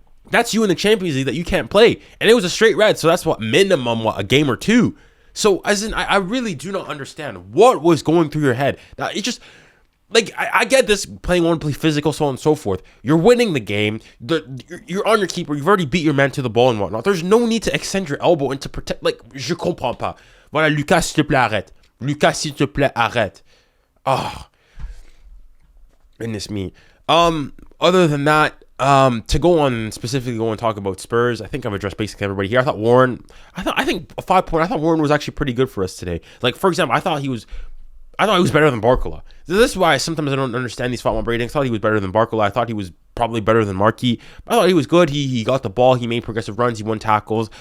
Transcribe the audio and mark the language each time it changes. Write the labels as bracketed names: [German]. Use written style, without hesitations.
[English] That's you in the Champions League that you can't play, and it was a straight red. So that's minimum a game or two. So I really do not understand what was going through your head. Now it just. Like, I get this, playing one, play physical, so on and so forth. You're winning the game. You're on your keeper. You've already beat your man to the ball and whatnot. There's no need to extend your elbow and to protect. [French] Like, je comprends pas. Voilà, Lucas, s'il te plaît, arrête. Lucas, s'il te plaît, arrête. [English] Oh, goodness me. Other than that, to go and talk about Spurs, I think I've addressed basically everybody here. I think Warren was actually pretty good for us today. Like, for example, I thought he was better than Barcola. This is why sometimes I don't understand these FOTMOB ratings. I thought he was better than Barcola. I thought he was probably better than Marquis. I thought he was good. He got the ball. He made progressive runs. He won tackles.